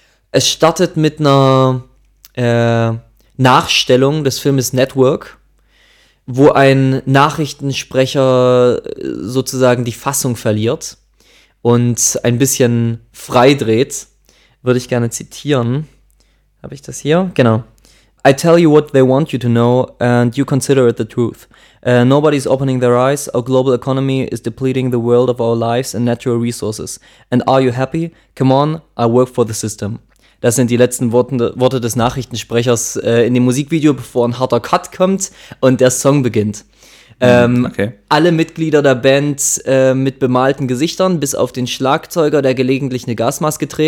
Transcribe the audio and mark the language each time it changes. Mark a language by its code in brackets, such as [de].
[de] Es startet mit einer Nachstellung des Filmes Network, wo ein Nachrichtensprecher sozusagen die Fassung verliert und ein bisschen freidreht, würde ich gerne zitieren. Habe ich das hier? Genau. [en] I tell you what they want you to know and you consider it the truth. Nobody's opening their eyes. Our global economy is depleting the world of our lives and natural resources. And are you happy? Come on, I work for the system. [de] Das sind die letzten Worte des Nachrichtensprechers in dem Musikvideo, bevor ein harter Cut kommt und der Song beginnt. Alle Mitglieder der Band mit bemalten Gesichtern, bis auf den Schlagzeuger, der gelegentlich eine Gasmaske trägt.